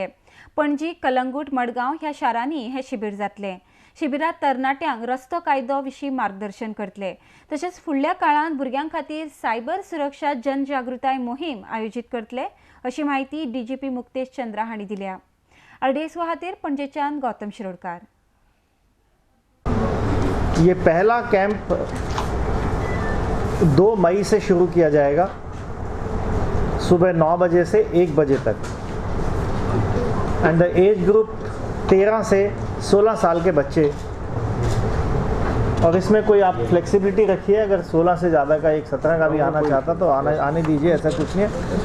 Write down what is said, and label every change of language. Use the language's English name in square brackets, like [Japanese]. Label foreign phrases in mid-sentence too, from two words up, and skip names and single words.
[Konkani] पणजी, कलंगूट, मडगांव ह्या शारांनी हे शिबीर जातले। शिबिरात तरणाट्यांक रस्तो कायदो विशीं मार्गदर्शन करतले। तशेंच फुडल्या काळांत भुरग्यां खातीर सायबर सुरक्षा जनजागृताय मोहीम आयोजीत करतले, अशी माहिती डीजीपी मुक्तेश चंद्रा हांणी दिल्या। RDSO खातीर पणजेच्यान गौतम शिरोडकार। [Hindi] ये पहला कैंप 2 मई से शुरू किया जाएगा, सुबह 9 बजे से 1 बजे तक। [English] and the age group [Hindi] 13 से 16 साल के बच्चे, और इसमें कोई आप फ्लेक्सिबिलिटी रखिए, अगर 16 से ज़्यादा का एक 17 का भी आना चाहता तो आने दीजिए, ऐसा कुछ नहीं है।